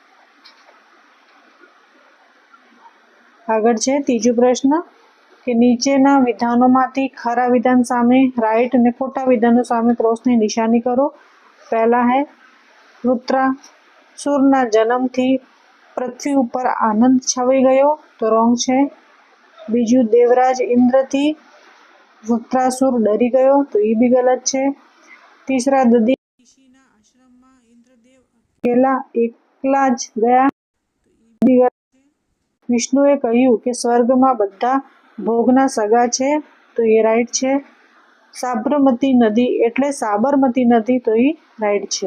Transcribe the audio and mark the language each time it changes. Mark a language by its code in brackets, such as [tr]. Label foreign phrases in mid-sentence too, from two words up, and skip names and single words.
[gu] આગળ છે ત્રીજો પ્રશ્ન કે નીચેના વિધાનોમાંથી ખરા વિધાન સામે રાઈટ અને ખોટા વિધાનો સામે ક્રોસની નિશાની કરો। પહેલા है વૃત્રાસુરના જન્મથી પૃથ્વી ઉપર આનંદ છવાઈ ગયો, તો રોંગ છે। બીજું દેવરાજ ઇન્દ્રથી વૃત્રાસુર ડરી ગયો, તો એ બી ગલત છે। तीसरा दधी ऋषिના આશ્રમમાં ઇન્દ્રદેવ અકેલા એકલા જ ગયા, તો એ બી ગલત છે। વિષ્ણુએ કહ્યું કે સ્વર્ગમાં બધા ભોગના સગા છે, તો એ રાઈટ છે। સાબરમતી નદી એટલે સાબરમતી નદી, તો એ રાઈટ છે।